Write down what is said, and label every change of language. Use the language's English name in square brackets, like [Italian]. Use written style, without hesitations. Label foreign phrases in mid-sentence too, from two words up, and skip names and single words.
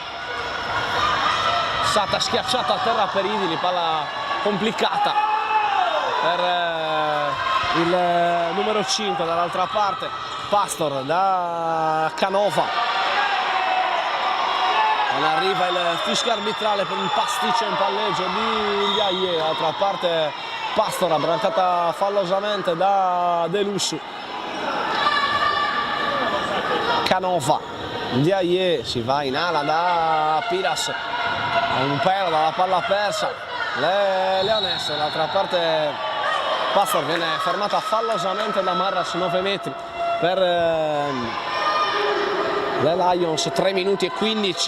[Italian] Stata schiacciata a terra per Idili, palla complicata per il numero 5 dall'altra parte. Pastor da Canova, non arriva il fischio arbitrale per il pasticcio in palleggio di Ndiaye. Dall'altra parte Pastor abbrancata fallosamente da De Lussu. Canova, Ndiaye si va in ala da Piras, un pelo dalla palla persa, le Leonesse. Dall'altra parte Pastor viene fermata fallosamente da Marras, 9 metri per le Lions, 3 minuti e 15.